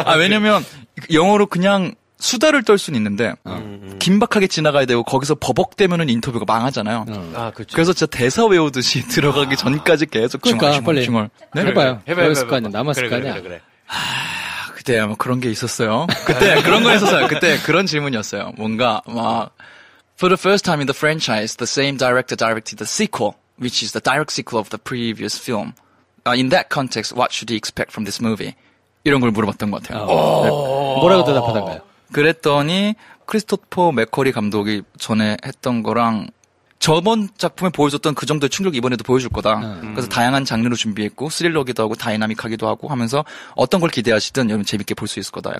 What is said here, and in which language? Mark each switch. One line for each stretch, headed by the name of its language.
Korean: 왜냐면 영어로 그냥 수다를 떨 수는 있는데 긴박하게 지나가야 되고 거기서 버벅대면은 인터뷰가 망하잖아요. 그렇죠. 그래서 진짜 대사 외우듯이 들어가기 전까지 계속 그러니까 빨리 네? 해봐요. 해봐. 외웠을 거 아니야. 남았을 거 아니야. 그래. 그때 아마 그런 게 있었어요. 그때 그런 거 했었어요. 그때 그런 질문이었어요. 뭔가 막
English: For the first time in the franchise, the same director directed the sequel, which is the direct sequel of the previous film. In that context, what should he expect from this movie?
Korean: 이런 걸 물어봤던 것 같아요. 뭐라고 대답하던가요? 그랬더니 크리스토퍼 맥커리 감독이 전에 했던 거랑 저번 작품에 보여줬던 그 정도의 충격이 이번에도 보여줄 거다. 그래서 다양한 장르로 준비했고 스릴러기도 하고 다이나믹하기도 하고 하면서 어떤 걸 기대하시든 여러분 재밌게 볼 수 있을 거다.